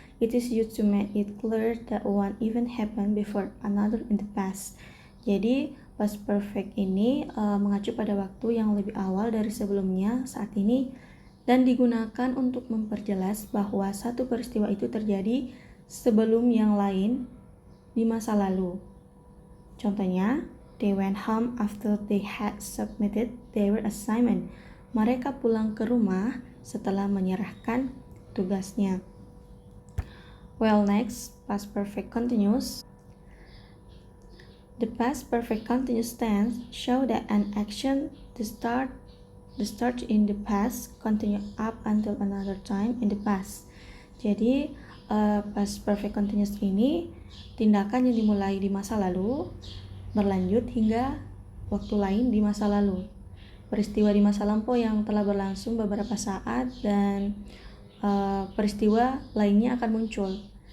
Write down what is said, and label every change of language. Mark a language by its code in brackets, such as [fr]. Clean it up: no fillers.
[en] It is used to make it clear that one event happened before another in the past. [id] Jadi, past perfect ini mengacu pada waktu yang lebih awal dari sebelumnya saat ini dan digunakan untuk memperjelas bahwa satu peristiwa itu terjadi sebelum yang lain di masa lalu. [en] Contohnya, they went home after they had submitted their assignment. [id] Mereka pulang ke rumah setelah menyerahkan tugasnya. [en] Well, next, past perfect continuous. The past perfect continuous tense show that an action the start in the past continue up until another time in the past. [id] Jadi past perfect continuous ini tindakan yang dimulai di masa lalu berlanjut hingga waktu lain di masa lalu. Peristiwa di masa lampau yang telah berlangsung beberapa saat dan peristiwa lainnya akan muncul.